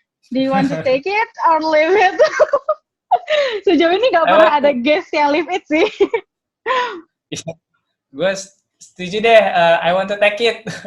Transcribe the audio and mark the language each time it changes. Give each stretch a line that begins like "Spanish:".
English: Do you want to take it or leave it?
Indonesian: Sejauh ini nggak pernah ada guest yang leave it sih. Gue setuju deh,
English: I want to take it.